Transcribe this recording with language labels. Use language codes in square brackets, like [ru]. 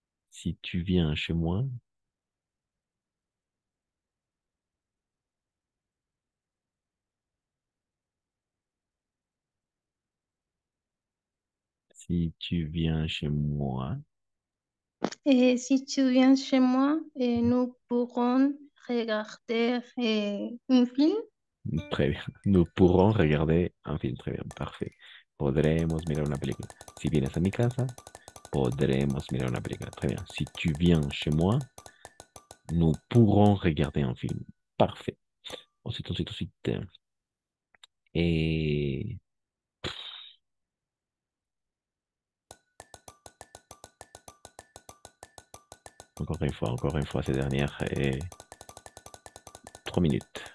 [fr] Si tu viens chez moi, si tu viens chez moi, Et si tu viens chez moi, nous pourrons regarder un film. très bien. Nous pourrons regarder un film, très bien, parfait. [es] Podremos mirar una película. Si vienes a mi casa, podremos mirar una película. [fr] Très bien. Si tu viens chez moi, nous pourrons regarder un film. Parfait. Ensuite. Et encore une fois, ces dernières 3 minutes.